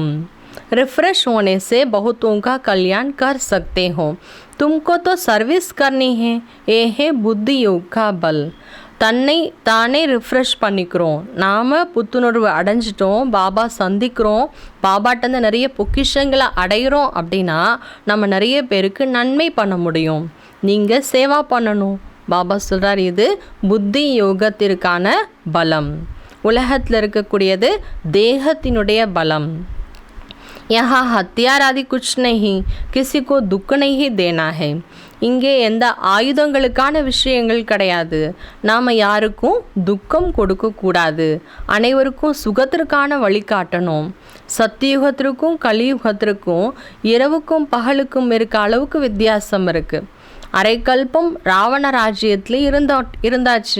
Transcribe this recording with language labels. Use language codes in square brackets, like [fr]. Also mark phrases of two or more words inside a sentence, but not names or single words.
[hi] रिफ्रेश होने से बहुतों का कल्याण कर सकते हो, तुमको तो सर्विस करनी है, ये है बुद्धि योग का बल. [ta] தன்னை தானே ரிஃப்ரெஷ் பண்ணிக்கிறோம், நாம் புத்துணர்வு அடைஞ்சிட்டோம், பாபா சந்திக்கிறோம், பாபாட்டேருந்து நிறைய பொக்கிஷங்களை அடைகிறோம் அப்படின்னா நம்ம நிறைய பேருக்கு நன்மை பண்ண முடியும். நீங்கள் சேவா பண்ணணும். பாபா சொல்கிறார், இது புத்தி யோகத்திற்கான பலம். உலகத்தில் இருக்கக்கூடியது தேகத்தினுடைய பலம். [hi] यहाँ हथियार आदि कुछ नहीं, किसी को दुख नहीं देना है. [ta] இங்கே எந்த ஆயுதங்களுக்கான விஷயங்கள் கிடையாது. நாம் யாருக்கும் துக்கம் கொடுக்கக்கூடாது. அனைவருக்கும் சுகத்திற்கான வழிகாட்டணும். சத்தியுகத்திற்கும் கலியுகத்திற்கும் இரவுக்கும் பகலுக்கும் இருக்க அளவுக்கு வித்தியாசம் இருக்குது. அரைக்கல்பம் ராவண ராஜ்யத்தில் இருந்தாச்சு.